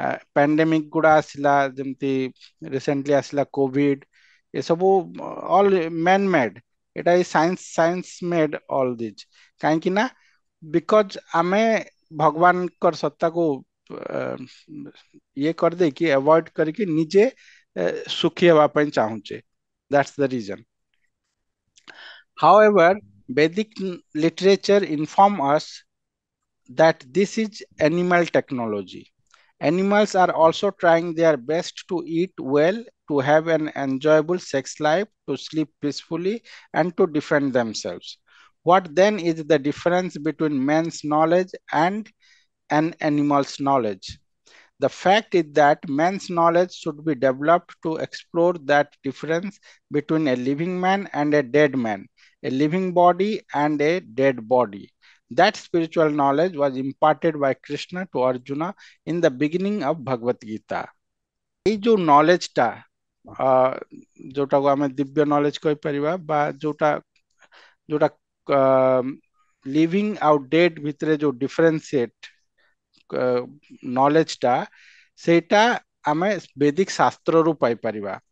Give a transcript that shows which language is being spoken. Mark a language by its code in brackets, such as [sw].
[or] ପ୍ୟାଣ୍ଡେମିକ ଗୁଡା ଆସିଲା, ଯେମିତି ରିସେଣ୍ଟଲି ଆସିଲା କୋଭିଡ, ଏସବୁ [en] All man made. [or] ଏଟା ଏଇ [en] Science made all these. [or] କାହିଁକି ନା ବିକଜ ଆମେ ଭଗବାନଙ୍କର ସତ୍ତାକୁ ଇଏ କରିଦେଇକି ଆଭଏଡ କରିକି ନିଜେ ସୁଖୀ ହେବା ପାଇଁ ଚାହୁଁଛେ। [en] That's the reason. However, Vedic literature inform us that this is animal technology. Animals are also trying their best to eat well, to have an enjoyable sex life, to sleep peacefully, and to defend themselves. What then is the difference between man's knowledge and an animal's knowledge? The fact is that man's knowledge should be developed to explore that difference between a living man and a dead man, a living body and a dead body. That spiritual knowledge was imparted by Krishna to Arjuna in the beginning of Bhagavad Gita. [or] এই ଯୋଉ ନଲେଜଟା, ଯୋଉଟାକୁ ଆମେ ଦିବ୍ୟ knowledge କହିପାରିବା, ବା ଯୋଉଟା ଯୋଉଟା living ଆଉ dead ଭିତରେ ଯୋଉ ଡିଫରେନ୍ସିଏଟ ନଲେଜଟା, ସେଇଟା ଆମେ ବୈଦିକ ଶାସ୍ତ୍ରରୁ ପାଇପାରିବା।